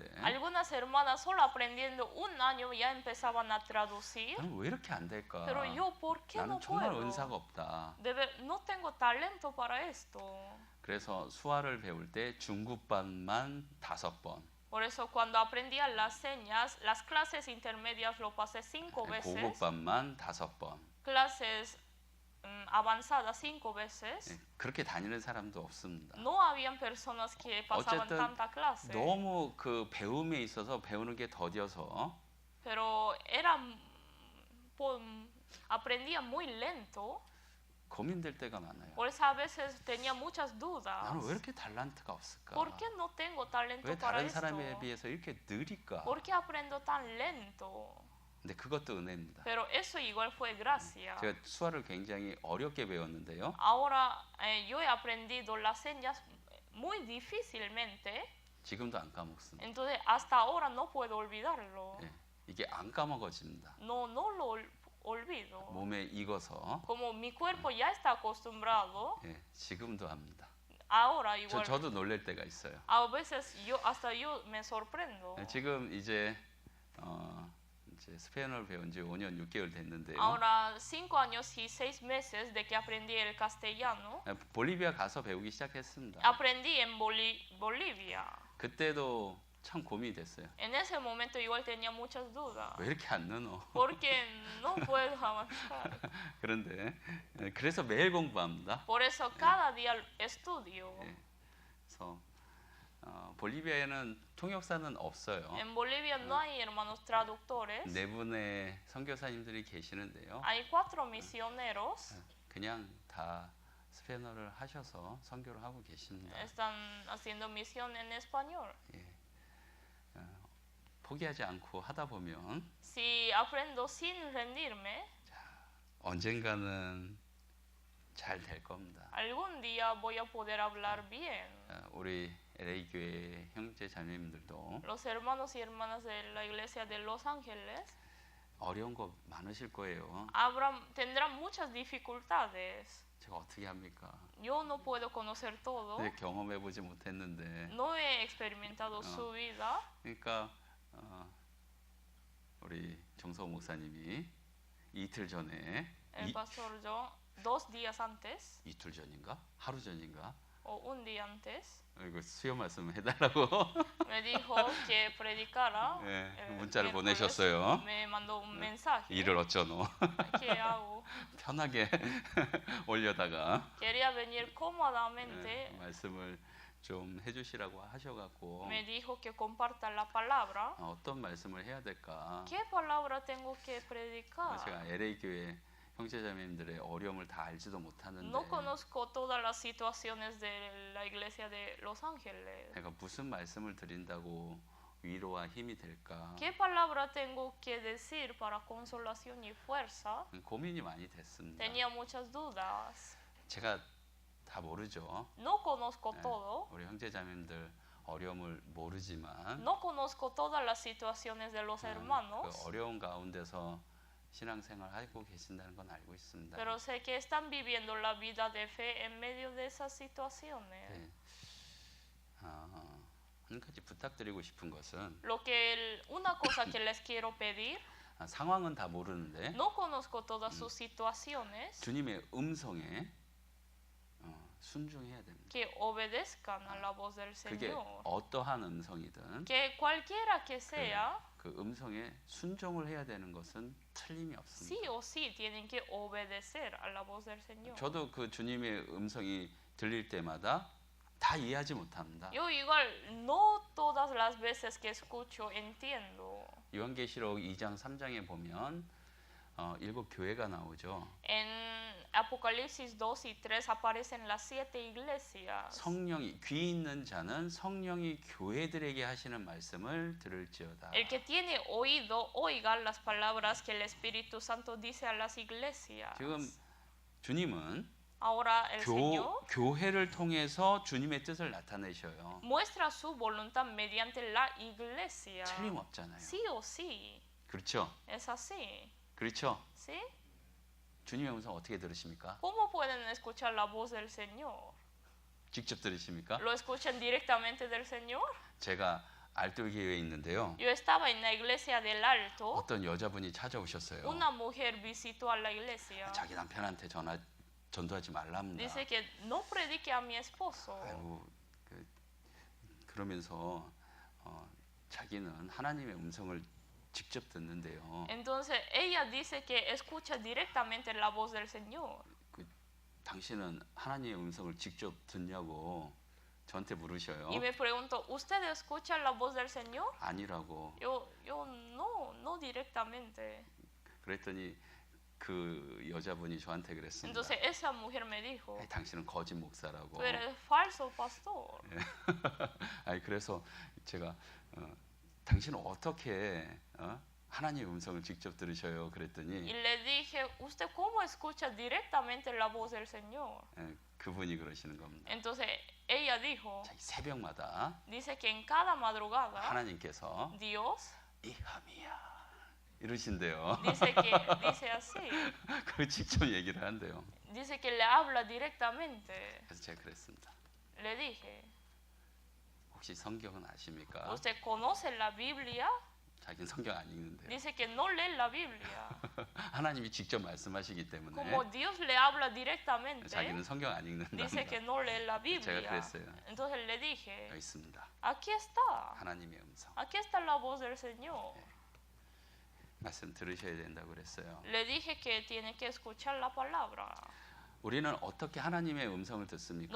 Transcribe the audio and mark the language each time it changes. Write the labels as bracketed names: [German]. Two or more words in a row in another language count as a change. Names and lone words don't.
[Spanish] Algunas hermanas solo aprendiendo un año ya empezaban a traducir. [Korean] 나는 왜 이렇게 안 될까? [Spanish] Pero yo, ¿por qué no [Korean] 나는 정말 [Spanish] puedo? [Korean] 은사가 없다. [Spanish] No tengo talento para esto. [Korean] 그래서 수화를 배울 때 중급반만 5번, [Spanish] Por eso cuando aprendía las señas, las clases intermedias lo pasé 5 veces, [Korean] 고급반만 5번. [Spanish] clases avanzadas 5 veces. [Korean] 그렇게 다니는 사람도 없습니다. [Spanish] No habían personas que pasaban [Korean] 어쨌든 [Spanish] tanta clase, [Korean] 너무 그 배움에 있어서 배우는 게 더뎌서 [Spanish] pero aprendía muy lento. [Korean] 고민될 때가 많아요. [Spanish] Por eso a veces tenía muchas dudas. [Korean] 나는 왜 이렇게 달란트가 없을까? [Spanish] ¿Por qué no tengo talento [Korean] 왜 [Spanish] para [Korean] 다른 [Spanish] esto? [Korean] 사람에 비해서 이렇게 느릴까? [Spanish] ¿Por qué aprendo tan lento? [Korean] 근데 그것도 은혜입니다. [Spanish] Pero eso igual fue gracia. [Korean] 제가 수화를 굉장히 어렵게 배웠는데요. [Spanish] Ahora yo he aprendido las señas muy difícilmente, [Korean] 지금도 안 까먹습니다. [Spanish] entonces hasta ahora no puedo olvidarlo. [Korean] 이게 안 까먹어집니다. [Spanish] No lo olvido. [Korean] 몸에 익어서 [Spanish] Como mi cuerpo ya está acostumbrado, [Korean] 지금도 합니다. [Spanish] ahora igual. [Korean] 저도 놀랄 때가 있어요. [Spanish] A veces hasta yo me sorprendo. [Korean] 지금 이제 스페인어를 배운 지 5년 6개월 됐는데요. [Spanish] Ahora 5 años y 6 meses de que aprendí el castellano. [Korean] 볼리비아 가서 배우기 시작했습니다. [Spanish] Aprendí en Bolivia. [Korean] 그때도 참 고민이 됐어요. [Spanish] En ese momento igual tenía muchas dudas. [Korean] 왜 이렇게 안 느노? [Spanish] Porque no puedo avanzar. [Korean] 그런데 그래서 매일 공부합니다. [Spanish] Por eso cada día estudio. [Korean] 그래서 볼리비아에는 통역사는 없어요. [Spanish] En Bolivia no hay hermanos traductores. [Korean] 네 분의 선교사님들이 계시는데요. [Spanish] Hay 4 misioneros. [Korean] 그냥 다 스페인어를 하셔서 선교를 하고 계십니다. [Spanish] Están haciendo misión en español. [Korean] 포기하지 않고 하다 보면 [Spanish] Si aprendo sin rendirme, [Korean] 언젠가는 잘 될 겁니다. [Spanish] algún día voy a poder hablar bien. [Korean] 우리 LA 교회 형제 자매님들도 [Spanish] Los hermanos y hermanas de la iglesia de Los Ángeles [Korean] 어려운 거 많으실 거예요. [Spanish] tendrán muchas dificultades. [Korean] 제가 어떻게 합니까? [Spanish] Yo no puedo conocer todo. [Korean] 근데 경험해 보지 못했는데. [Spanish] No he experimentado su vida. [Korean] 그러니까 우리 정서 목사님이 이틀 전에 [Spanish] El pastor John, 2 días antes [Korean] 이틀 전인가? 하루 전인가? [Spanish] o un día antes [Korean] 이거 수요 말씀 해달라고 [Spanish] me dijo que predicara. [Korean] 문자를 [Spanish] miércoles [Korean] 보내셨어요. [Spanish] Me mandó un mensaje. [Korean] 일을 어쩌노? [Spanish] ¿Qué hago? [Korean] 편하게 올려다가 [Spanish] Quería venir cómodamente. [Korean] 말씀을 좀 해주시라고 하셔갖고 [Spanish] Me dijo que comparta la palabra. [Korean] 어떤 말씀을 해야 될까? [Spanish] ¿Qué palabra tengo que predicar? [Korean] 제가 LA 교회 형제자매님들의 어려움을 다 알지도 못하는데 [Spanish] No conozco todas las situaciones de la iglesia de Los Ángeles. [Korean] 내가 무슨 말씀을 드린다고 위로와 힘이 될까? [Spanish] ¿Qué palabra tengo que decir para consolación y fuerza? [Korean] 고민이 많이 됐습니다. [Spanish] Tenía muchas dudas. [Korean] 제가 다 모르죠. [Spanish] No conozco todo. [Korean] 우리 형제자매님들 어려움을 모르지만 [Spanish] No conozco todas las situaciones de los hermanos. [Korean] 그 어려운 가운데서 신앙생활 하고 계신다는 건 알고 있습니다. [Spanish] Pero sé que están viviendo la vida de fe en medio de esas situaciones. [Korean] 네. 한 가지 부탁드리고 싶은 것은 [Spanish] Una cosa que les quiero pedir, [Korean] 상황은 다 모르는데 [Spanish] no conozco todas sus situaciones, [Korean] 주님의 음성에 순종해야 됩니다. [Spanish] que obedezcan a la voz del [Korean] 그게 [Spanish] Señor. [Korean] 어떠한 음성이든 [Spanish] Que cualquiera que sea, [Korean] 그 음성에 순종을 해야 되는 것은 틀림이 없습니다. [Spanish] sí o sí tienen que obedecer a la voz del Señor. [Korean] 저도 그 주님의 음성이 들릴 때마다 다 이해하지 못합니다. [Spanish] Yo igual no todas las veces que escucho entiendo. [Korean] 요한계시록 2장 3장에 보면 7 교회가 나오죠. [Spanish] En Apocalipsis 2 y 3 aparecen las 7 iglesias. [Korean] 성령이 귀 있는 자는 성령이 교회들에게 하시는 말씀을 들을지어다. [Spanish] El que tiene oído, oiga las palabras que el Espíritu Santo dice a las iglesias. [Korean] 지금 주님은 [Spanish] Ahora el Señor [Korean] 교회를 통해서 주님의 뜻을 나타내셔요. [Spanish] muestra su voluntad mediante la iglesia. [Korean] 틀림없잖아요. [Spanish] Sí o sí. [Korean] 그렇죠? [Spanish] Es así. [Korean] 그렇죠? [Spanish] ¿Sí? [Korean] 주님의 음성 어떻게 들으십니까? [Spanish] ¿Cómo pueden escuchar la voz del Señor? [Korean] 직접 들으십니까? [Spanish] ¿Lo escuchan directamente del Señor? [Korean] 제가 알뜰교회에 있는데요. [Spanish] Yo estaba en la iglesia del Alto. [Korean] 어떤 여자분이 찾아오셨어요. [Spanish] Una mujer visitó a la iglesia. [Korean] 자기 남편한테 전도하지 말랍니다. [Spanish] Dice que no predique a mi esposo. [Korean] 아이고, 그러면서 자기는 하나님의 음성을 직접 듣는데요. [Spanish] Entonces ella dice que escucha directamente la voz del Señor. [Korean] 당신은 하나님의 음성을 직접 듣냐고 저한테 물으셔요. [Spanish] Y me preguntó, ¿usted escucha la voz del Señor? [Korean] 아니라고. [Spanish] Yo no directamente. [Korean] 그랬더니 그 여자분이 저한테 그랬습니다. [Spanish] Entonces esa mujer me dijo, [Korean] 당신은 거짓 목사라고. [Spanish] tú eres falso pastor. [Korean] 아니 그래서 제가 당신은 어떻게 하나님의 음성을 직접 들으셔요? 그랬더니 [Spanish] Y le dije, ¿usted cómo escucha directamente la voz del Señor? [Korean] 그분이 그러시는 겁니다. [Spanish] Entonces ella dijo, [Korean] 자기 새벽마다 [Spanish] dice que en cada madrugada [Korean] 하나님께서 [Spanish] Dios [Korean] 이함이야 이러신대요. [Spanish] dice así, [Korean] 그 직접 얘기를 한대요. [Spanish] dice que le habla directamente. [Korean] 그래서 제가 그랬습니다. [Spanish] Le dije, [Korean] 혹시 성경은 아십니까? [Spanish] ¿usted conoce la Biblia? [Korean] 자기는 성경 안 읽는데요. [Spanish] Dice que no lee la Biblia. [Korean] 하나님이 직접 말씀하시기 때문에 [Spanish] Como Dios le habla directamente, [Korean] 자기는 성경 안 [Spanish] dice que [Korean] 읽는답니다. [Spanish] no lee la Biblia. [Korean] 제가 그랬어요. [Spanish] Entonces le dije, [Korean] 여기 있습니다. [Spanish] aquí está. [Korean] 하나님의 음성. [Spanish] Aquí está la voz del Señor. [Korean] 말씀 들으셔야 된다고 그랬어요. [Spanish] Le dije que tiene que escuchar la palabra. [Korean] 우리는 어떻게 하나님의 음성을 듣습니까?